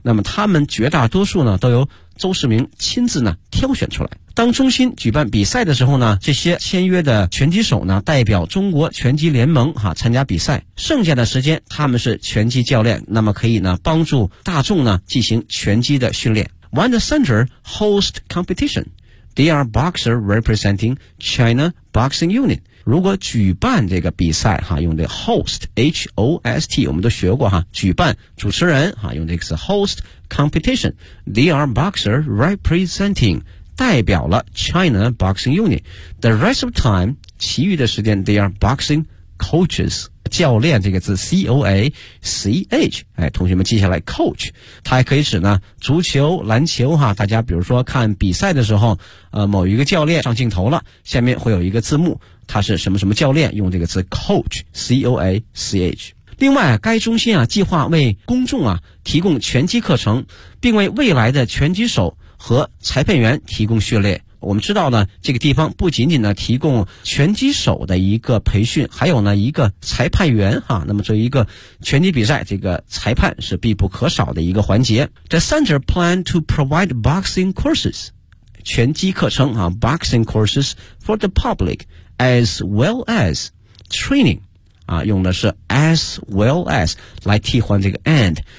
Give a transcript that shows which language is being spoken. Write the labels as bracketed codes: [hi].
[zh] 那么他们绝大多数呢都由周世明亲自呢挑选出来。当中心举办比赛的时候呢，这些签约的拳击手呢代表中国拳击联盟哈参加比赛，剩下的时间他们是拳击教练，那么可以呢帮助大众呢进行拳击的训练。 [en] When the center host competition, they are boxer representing China Boxing Union。 [zh] 如果举办这个比赛哈，用这个 host H-O-S-T 我们都学过哈，举办主持人哈，用这个是 [en] host competition， they are boxer representing [zh] 代表了 China Boxing Union， [en] the rest of time [zh] 其余的时间 [en] they are boxing coaches， [zh] 教练这个字 C-O-A-C-H、哎、同学们记下来 coach， 它还可以指呢足球篮球哈，大家比如说看比赛的时候某一个教练上镜头了，下面会有一个字幕，他是什么什么教练，用这个词 coach C-O-A-C-H。另外该中心啊计划为公众啊提供拳击课程，并为未来的拳击手和裁判员提供训练。我们知道呢这个地方不仅仅呢提供拳击手的一个培训，还有呢一个裁判员哈，那么作为一个拳击比赛，这个裁判是必不可少的一个环节。 [en] The center plan to provide boxing courses [zh] 拳击课程啊 [en] boxing courses for the publicAs well as training， [zh] 啊，用的是 [en] as well as [zh] 来替换这个 [en] and。